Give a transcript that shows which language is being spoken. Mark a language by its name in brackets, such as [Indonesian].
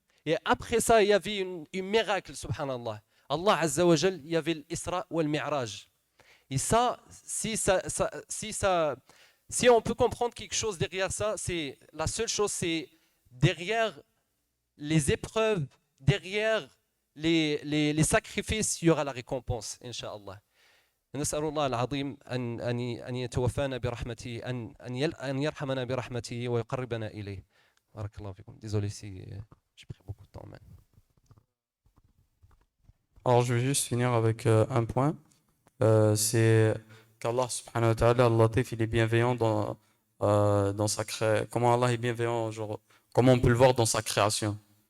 [French] Et après ça, il y avait un miracle, subhanallah. Allah Azza wa Jal, il y avait l'Isra ou le Mi'raj. Et ça, si on peut comprendre quelque chose derrière ça, c'est la seule chose, c'est derrière les épreuves, derrière les sacrifices, il y aura la récompense, Inch'Allah. [Arabic] نسأل الله العظيم أن يتوفانا برحمته أن يرحمنا برحمته ويقربنا إليه. Barakallahu fikum. [French] Désolé si j'ai pris beaucoup de temps. Man. Alors je vais juste finir avec un point. C'est qu'Allah subhanahu wa ta'ala, Allah il est bienveillant dans sa création. Comment Allah est bienveillant, genre, comment on peut le voir dans sa création.